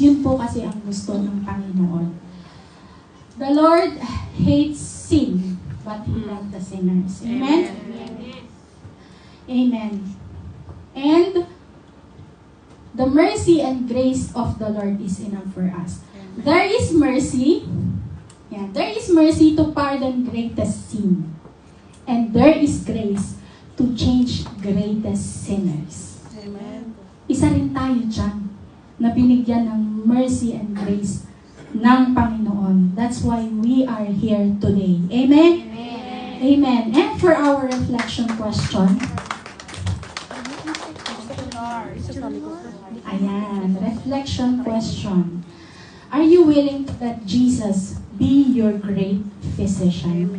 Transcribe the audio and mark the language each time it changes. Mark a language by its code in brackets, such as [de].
[tl] Yun po kasi ang gusto ng Panginoon. [en] The Lord hates sin, but He loves the sinners. Amen? Amen. And the mercy and grace of the Lord is enough for us. There is mercy. Yeah, there is mercy to pardon greatest sin. And there is grace to change greatest sinners. Amen. [tl] Isa rin tayo dyan na binigyan ng [en] mercy and grace [tl] ng Panginoon. [en] That's why we are here today. Amen? Amen. Amen. And for our reflection question, ayan, reflection question. Are you willing to let Jesus be your great physician?